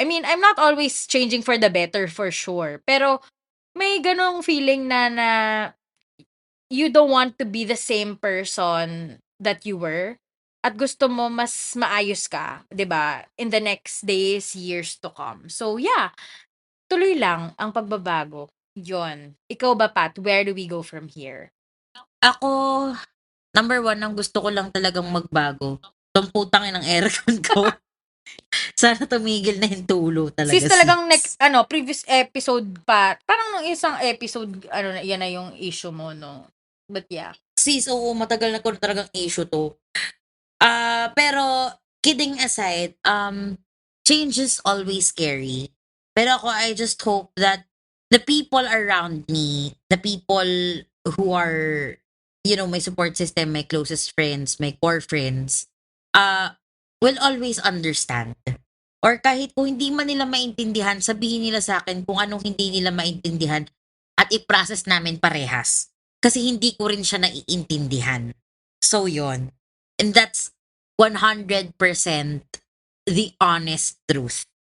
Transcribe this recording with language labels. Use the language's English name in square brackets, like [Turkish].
[English] I mean, I'm not always changing for the better for sure. [Filipino] Pero may ganong feeling na [English] you don't want to be the same person that you were. [Filipino] At gusto mo mas maayos ka, 'di ba? [English] In the next days, years to come. So yeah, [Filipino] tuloy lang ang pagbabago. Yon. Ikaw ba, Pat? [English] Where do we go from here? [Filipino] Ako, number 1, ang gusto ko lang talagang magbago. Itong putang ng aircon ko. Sana tumigil na yung tulo talaga. Sis, talagang previous episode pa, parang nung isang episode, yan na yung issue mo, no? [English] But yeah. [Filipino] Sis, oo, matagal na ko talagang issue to. [English] Pero, kidding aside, change is always scary. [Filipino] Pero ako, [English] I just hope that the people around me, the people who are, my support system, my closest friends, my core friends, will always understand. [Filipino] Or kahit kung hindi man nila maintindihan, sabihin nila sa akin kung anong hindi nila maintindihan at i-process namin parehas. Kasi hindi ko rin siya naiintindihan. So, yon. [English] And that's 100% the honest truth.